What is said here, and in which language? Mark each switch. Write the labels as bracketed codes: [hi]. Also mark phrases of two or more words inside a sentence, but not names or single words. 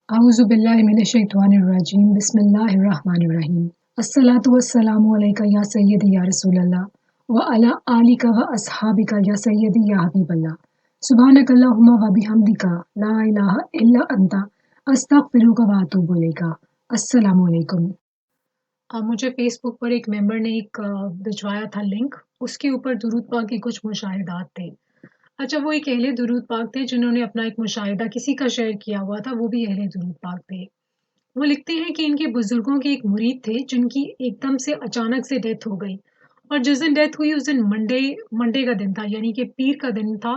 [ar] أعوذ بالله من الشيطان الرجيم بسم الله الرحمن الرحيم الصلاة والسلام عليك يا سيدي يا رسول الله وعلى آلك وأصحابك يا سيدي يا حبيب الله سبحانك اللهم وبحمدك لا إله إلا أنت أستغفرك وأتوب إليك. السلام عليكم. [hi] मुझे फेसबुक पर एक मेंबर ने एक भिजवाया था लिंक। उसके ऊपर दुरूद पाक के कुछ मुशाहिदात थे। अच्छा, वो एक अहले दुरूद पाक थे जिन्होंने अपना एक मुशाहिदा किसी का शेयर किया हुआ था, वो भी अहले दुरूद पाक थे। वो लिखते हैं कि इनके बुजुर्गों के एक मुरीद थे जिनकी एकदम से अचानक से डेथ हो गई, और जिस दिन डेथ हुई उस दिन [en] Monday Monday [hi] का दिन था, यानी कि पीर का दिन था।